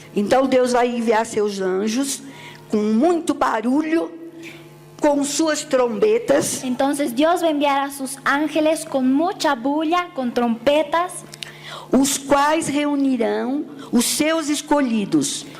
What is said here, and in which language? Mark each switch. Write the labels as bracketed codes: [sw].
[pt] Então Deus vai enviar seus anjos com muito barulho, com suas trombetas, [es] Entonces Dios va a enviar a sus ángeles con mucha bulla, con trompetas, [pt] os quais reunirão os seus escolhidos.